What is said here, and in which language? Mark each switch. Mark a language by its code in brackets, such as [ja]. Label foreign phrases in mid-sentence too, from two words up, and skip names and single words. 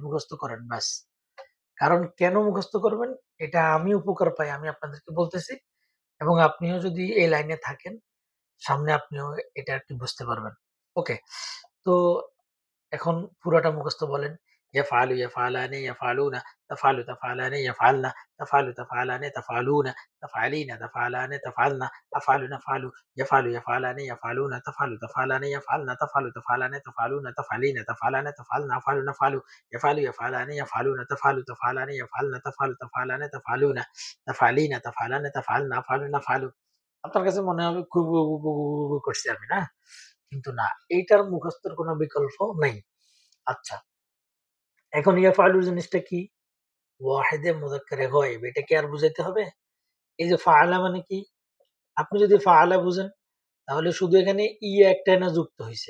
[bn] মুখস্থ করেন ব্যাস। কারণ কেন মুখস্থ করবেন? এটা আমি উপকার পাই, আমি আপনাদেরকে বলতেছি। এবং আপনিও যদি এই লাইনে থাকেন, সামনে আপনিও এটা আরকি বুঝতে পারবেন। ওকে। তো এখন পুরাটা মুখস্থ বলেন। ইয়াফআলু, [ar] يَفْعَلَانِ، يَفْعَلُونَ، تَفْعَلُ، تَفْعَلَانِ، يَفْعَلْنَ، تَفْعَلُ، تَفْعَلَانِ، تَفْعَلُونَ، تَفْعَلِينَ، تَفْعَلَانِ، تَفْعَلْنَ، أَفْعَلُ، نَفْعَلُ، يَفْعَلُ، يَفْعَلَانِ، يَفْعَلُونَ، تَفْعَلُ، تَفْعَلَانِ، يَفْعَلْنَ، تَفْعَلُ، تَفْعَلَانِ، تَفْعَلُونَ، تَفْعَلِينَ، تَفْعَلَانِ، تَفْعَلْنَ، أَفْعَلُ، نَفْعَلُ، يَفْعَلُ، يَفْعَلَانِ، يَفْعَلُونَ، تَفْعَلُ، تَفْعَلَانِ، يَفْعَلْنَ، تَفْعَلُ، تَفْعَلَانِ، تَفْعَلُونَ، تَفْعَلِينَ، تَفْعَلَانِ، تَفْعَلْنَ، أَفْعَلُ، نَفْعَلُ. [bn] আপনার কাছে মনে হবে খুব করছি আমি, না? কিন্তু না, এইটার মুখস্থের কোনো বিকল্প নেই। আচ্ছা, এখন ইয়াফআলু জিনিসটা কি? ওয়াহিদে মুযাক্কারে গায়েব। এটা কি আর বুঝাইতে হবে? এই যে ফাআলা মানে কি? আপনি যদি ফাআলা বুঝেন তাহলে শুধু এখানে ইয়া একটা না যুক্ত হইছে।